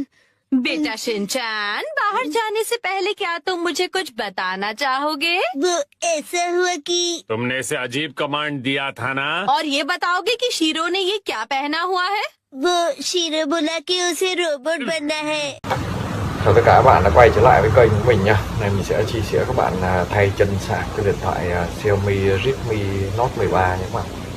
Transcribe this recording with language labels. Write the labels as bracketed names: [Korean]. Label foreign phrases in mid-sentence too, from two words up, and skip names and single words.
[Hindi] बेटा शिनचैन, बाहर जाने से पहले क्या तुम मुझे कुछ बताना चाहोगे? वो ऐसा हुआ कि तुमने इसे अजीब कमांड दिया था ना? और ये बताओगे कि शीरो ने ये क्या पहना हुआ है? वो शीरो बोला कि उसे रोबोट बनना है। [Vietnamese] Chào tất cả các bạn đã quay trở lại với kênh của mình nha. Hôm nay mình sẽ chia sẻ các bạn thay chân sạc cái điện thoại Xiaomi Redmi Note 13 nha các bạn.